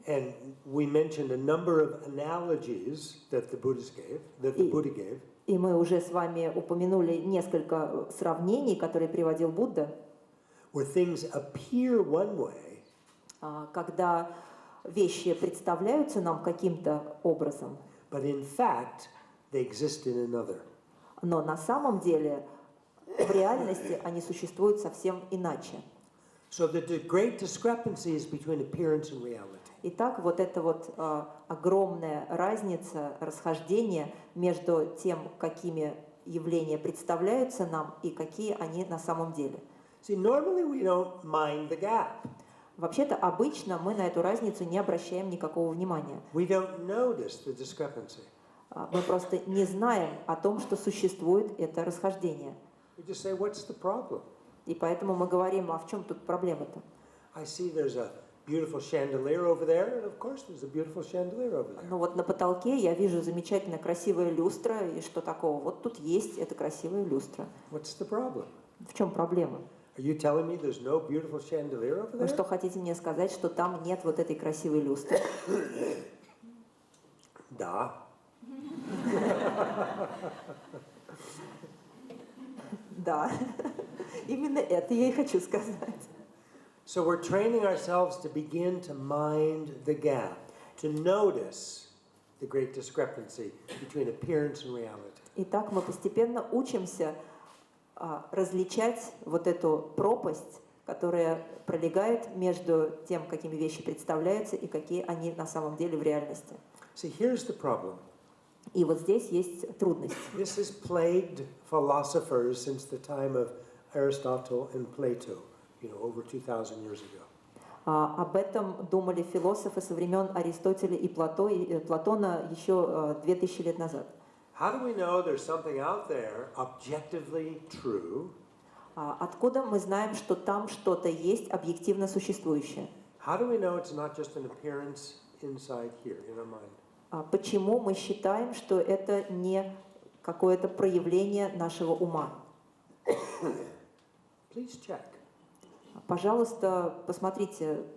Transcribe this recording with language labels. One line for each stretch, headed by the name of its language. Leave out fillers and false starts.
English: And we mentioned a number of analogies that the Buddha gave.
Russian: И мы уже с вами упомянули несколько сравнений, которые приводил Будда.
English: Where things appear one way.
Russian: Когда вещи представляются нам каким-то образом.
English: But in fact, they exist in another.
Russian: Но на самом деле в реальности они существуют совсем иначе.
English: So the great discrepancy is between appearance and reality.
Russian: Итак, вот эта вот огромная разница, расхождение между тем, какими явления представляются нам и какие они на самом деле.
English: See, normally we don't mind the gap.
Russian: Вообще-то обычно мы на эту разницу не обращаем никакого внимания.
English: We don't notice the discrepancy.
Russian: Мы просто не знаем о том, что существует это расхождение.
English: We just say, what's the problem?
Russian: И поэтому мы говорим, а в чем тут проблема-то?
English: I see there's a beautiful chandelier over there, and of course there's a beautiful chandelier over there.
Russian: Ну вот на потолке я вижу замечательная красивая люстра, и что такого? Вот тут есть эта красивая люстра.
English: What's the problem?
Russian: В чем проблема?
English: Are you telling me there's no beautiful chandelier over
Russian: Вы
English: there?
Russian: что, хотите мне сказать, что там нет вот этой красивой люстры? Да. Да, именно это я и хочу сказать.
English: So we're training ourselves to begin to mind the gap, to notice the great discrepancy between appearance and reality.
Russian: Итак, мы постепенно учимся различать вот эту пропасть, которая пролегает между тем, какими вещи представляются и какие они на самом деле в реальности.
English: See, here's the problem.
Russian: И вот здесь есть трудность.
English: This has plagued philosophers since the time of Aristotle and Plato, over 2,000 years ago.
Russian: Об этом думали философы со времен Аристотеля и Платона еще 2000 лет назад.
English: How do we know there's something out there objectively true?
Russian: Откуда мы знаем, что там что-то есть объективно существующее?
English: How do we know it's not just an appearance inside here, in our mind?
Russian: Почему мы считаем, что это не какое-то проявление нашего ума?
English: Please check.
Russian: Пожалуйста, посмотрите.